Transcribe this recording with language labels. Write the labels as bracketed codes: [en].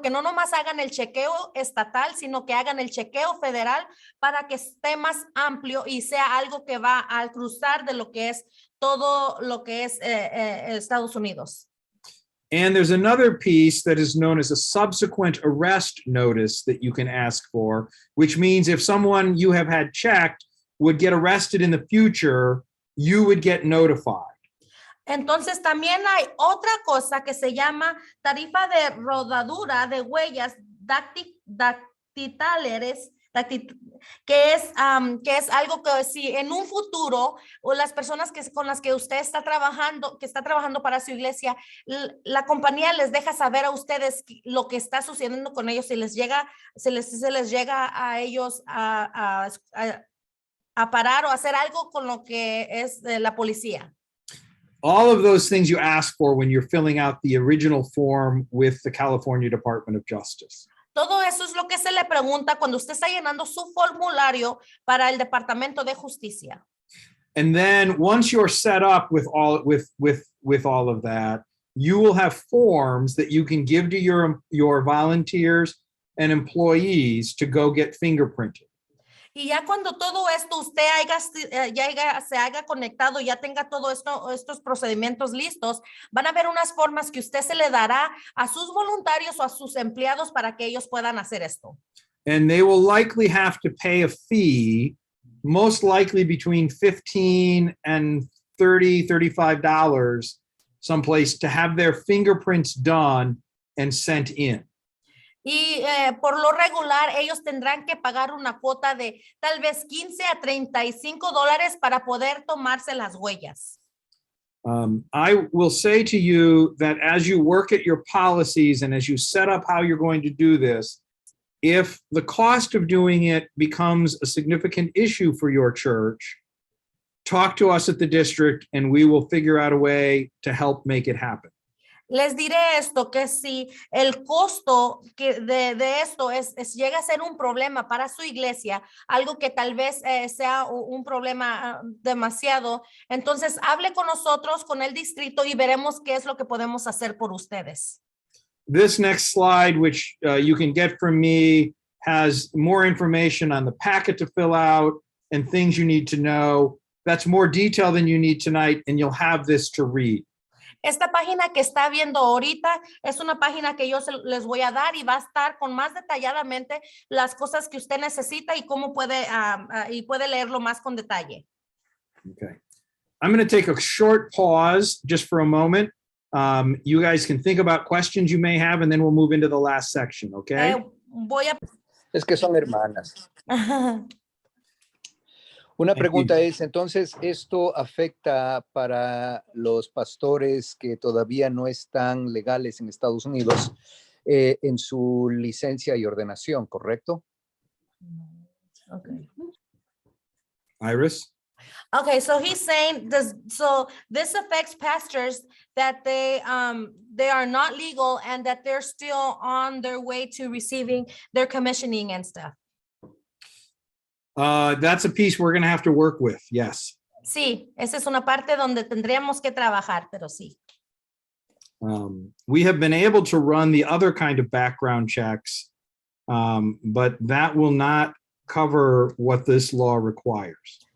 [es] que no nomás hagan el chequeo estatal, sino que hagan el chequeo federal para que esté más amplio y sea algo que va al cruzar de lo que es todo lo que es Estados Unidos. [en] And there's another piece that is known as a subsequent arrest notice that you can ask for, which means if someone you have had checked would get arrested in the future, you would get notified. [es] Entonces también hay otra cosa que se llama tarifa de rodadura de huellas dactilares que es algo que si en un futuro o las personas con las que usted está trabajando, para su iglesia, la compañía les deja saber a ustedes lo que está sucediendo con ellos, si les llega a ellos a parar o hacer algo con lo que es la policía. [en] All of those things you ask for when you're filling out the original form with the California Department of Justice. [es] Todo eso es lo que se le pregunta cuando usted está llenando su formulario para el Departamento de Justicia. [en] And then once you're set up with all of that, you will have forms that you can give to your volunteers and employees to go get fingerprinted. [es] Y ya cuando todo esto usted se haya conectado, ya tenga todo estos procedimientos listos, van a haber unas formas que usted se le dará a sus voluntarios o a sus empleados para que ellos puedan hacer esto. [en] And they will likely have to pay a fee, most likely between $15 and $35 someplace to have their fingerprints done and sent in. [es] Y por lo regular, ellos tendrán que pagar una cuota de tal vez $15 a $35 para poder tomarse las huellas. [en] I will say to you that as you work at your policies and as you set up how you're going to do this, if the cost of doing it becomes a significant issue for your church, talk to us at the district and we will figure out a way to help make it happen. [es] Les diré esto, que si el costo de esto llega a ser un problema para su iglesia, algo que tal vez sea un problema demasiado, entonces hable con nosotros, con el distrito y veremos qué es lo que podemos hacer por ustedes. [en] This next slide, which you can get from me, has more information on the packet to fill out and things you need to know. That's more detail than you need tonight, and you'll have this to read. [es] Esta página que está viendo ahorita es una página que yo les voy a dar y va a estar con más detalladamente las cosas que usted necesita y cómo puede leerlo más con detalle. [en] Okay. I'm going to take a short pause just for a moment. You guys can think about questions you may have and then we'll move into the last section, okay? [es] Es que son hermanas. Una pregunta es, entonces, ¿esto afecta para los pastores que todavía no están legales en Estados Unidos en su licencia y ordenación, correcto? [en] Okay. Iris? Okay, so he's saying this affects pastors that they are not legal and that they're still on their way to receiving their commissioning and stuff. That's a piece we're going to have to work with, yes. [es] Sí, esa es una parte donde tendríamos que trabajar, pero sí. [en] We have been able to run the other kind of background checks, but that will not cover what this law requires.